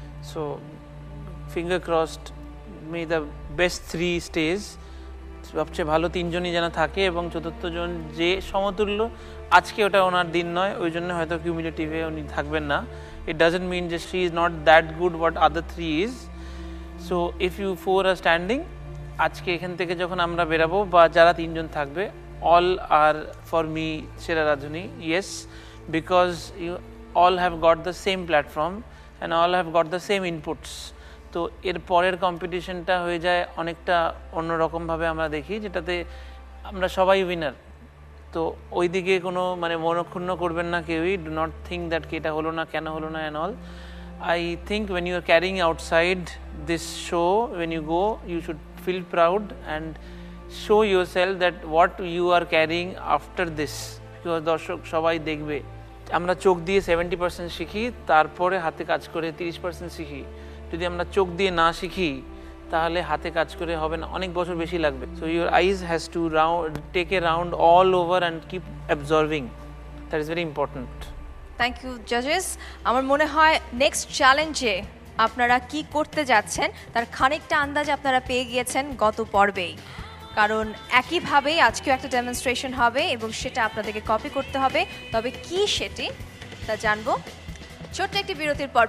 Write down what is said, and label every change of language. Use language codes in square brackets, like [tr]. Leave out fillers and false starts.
[en] So finger crossed, may the best 3 stage. [bn] সবচেয়ে ভালো 3 জনই যেন থাকে এবং চতুর্থ জন যে সমতুল্য, আজকে ওটা ওনার দিন নয়, ওই জন্য হয়তো কিউমুলেটিভে উনি থাকবেন না। [en] It doesn't mean যে she is not that good what other 3 is. So if you 4 are standing, [bn] আজকে এখান থেকে যখন আমরা বেরাবো বা যারা 3 জন থাকবে, [en] all are for me সেরা রাঁধুনি, yes, because you all have got the same platform and all have got the same inputs. [bn] তো এর পরের কম্পিটিশনটা হয়ে যায় অনেকটা অন্যরকমভাবে আমরা দেখি, যেটাতে আমরা সবাই উইনার। তো ওই দিকে কোনো মানে মনক্ষুণ্ণ করবেন না কেউই, [en] do not think that [bn] এটা হলো না, কেন হলো না [en] And all. I think when you are carrying outside this show, when you go, you should feel proud and show yourself that what you are carrying after this. [bn] Because দর্শক সবাই দেখবে, আমরা চোখ দিয়ে 70% শিখি, তারপরে হাতে কাজ করে 30% শিখি। যদি আমরা চোখ দিয়ে না শিখি তাহলে হাতে কাজ করে হবে না, অনেক বছর বেশি লাগবে। [en] So your eyes has to take a round all over and keep absorbing. That is very important. Thank you জাজেস। [bn] আমার মনে হয় নেক্সট চ্যালেঞ্জে আপনারা কি করতে যাচ্ছেন তার খানিকটা আন্দাজ আপনারা পেয়ে গিয়েছেন গত পর্বেই। কারণ একইভাবেই আজকেও একটা ডেমনস্ট্রেশন হবে এবং সেটা আপনাদেরকে কপি করতে হবে। তবে কি সেটি তা জানবো ছোট্ট একটি বিরতির পর।